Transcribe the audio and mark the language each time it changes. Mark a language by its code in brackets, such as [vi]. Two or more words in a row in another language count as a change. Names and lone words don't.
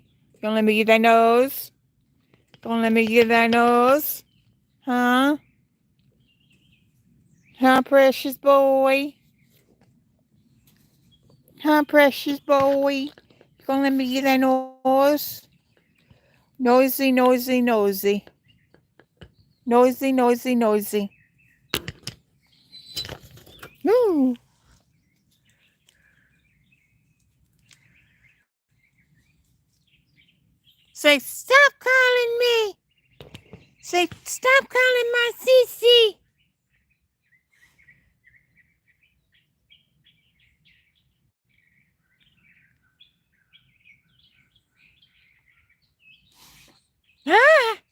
[en] Gonna let me get that nose? Gonna let me get that nose? Huh? Huh, precious boy? Huh, precious boy? Gonna let me get that nose? Nosy, nosy, nosy. Nosy, nosy, nosy. No. Say, stop calling me. Say, stop calling my sissy. Ah.